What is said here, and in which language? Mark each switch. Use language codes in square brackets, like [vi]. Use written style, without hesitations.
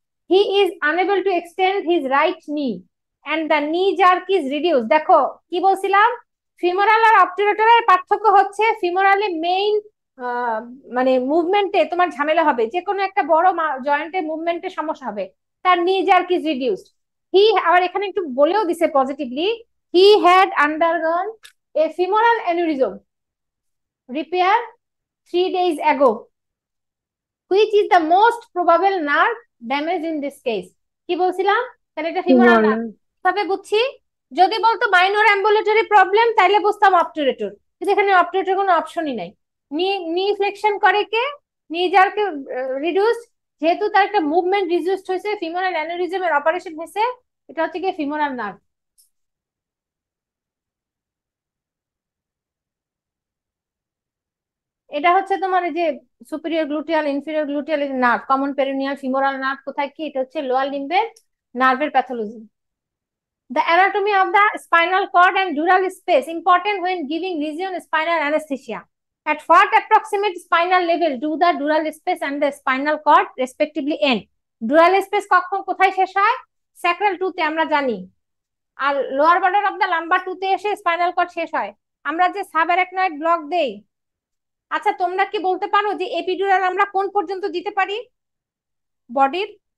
[en] He is unable to extend his right knee and the knee jerk is reduced. [bn] দেখো কি বলছিলাম, femoral আর অবটুরেটরের পার্থক্য হচ্ছে ফিমোরালে মেইন মানে মুভমেন্টে তোমার ঝামেলা হবে, যে কোনো একটা বড় জয়েন্টে মুভমেন্টে সমস্যা হবে, তার [en] Knee jerk is reduced. [bn] হি আবার এখানে একটু বলেও দিছে positively, [en] he had undergone a femoral aneurysm repair 3 days ago, which is the most probable nerve damage in this case. [bn] কি বলছিলাম, তাহলে এটা ফিমোরাল নার্ভ তবে বুঝছি। যদি বলতো মাইনর অ্যাম্বুলেটরি প্রবলেম তাহলে বুঝতাম অবটুরেটর, কিন্তু এখানে অবটুরেটর কোনো অপশনই নাই। নি ফ্লেকশন করে কে, নি জার্কে রিডিউসড, যেহেতু তার একটা মুভমেন্ট রিডিউসড হয়েছে, ফিমোরাল অ্যানিউরিজমের অপারেশন হয়েছে, এটা হচ্ছে কি ফিমোরাল নার্ভ। এটা হচ্ছে তোমার এই যে superior gluteal inferior gluteal nerve, common perineal femoral nerve কোথায় কি, এটা হচ্ছে লোয়ার লিম্বের নার্ভের pathology. [en] The anatomy of the spinal cord and dural space important when giving region spinal anesthesia. At what approximate spinal level do the dural space and the spinal cord respectively end? Dural space [bn] কখন কোথায় শেষ হয়? sacral 2 তে আমরা জানি, আর lower border of the lumber 2 তে এসে spinal cord শেষ হয়। আমরা যে সাবঅ্যারাকনয়েড ব্লক দেই, আচ্ছা তোমরা কি বলতে পারো যে এপিডুরাল আমরা কোন পর্যন্ত দিতে পারি বডির?